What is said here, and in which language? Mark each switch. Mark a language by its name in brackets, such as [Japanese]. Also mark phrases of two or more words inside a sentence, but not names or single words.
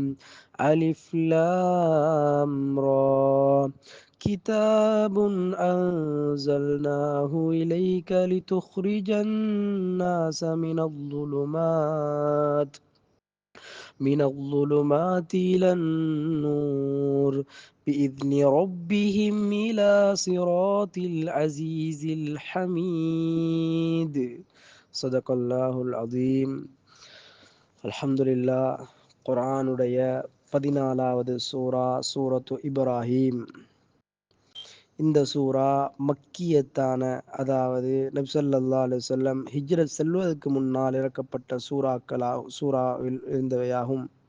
[Arabic] ألف لام را، كتاب أنزلناه إليك لتخرج الناس من الظلمات إلى النور بإذن ربهم إلى صراط العزيز الحميد. صدق الله العظيم. الحمد لله. [Tamil] குர்ஆனுடைய 14வது சூரத்து இப்ராஹீம். இந்த சூரா மக்கியத்தான, அதாவது நபி [Arabic] صلى الله عليه وسلم [Tamil] ஹிஜ்ரத் செல்வதற்கு முன்னால் இறக்கப்பட்ட சூராவில் இருந்தவையாகும்.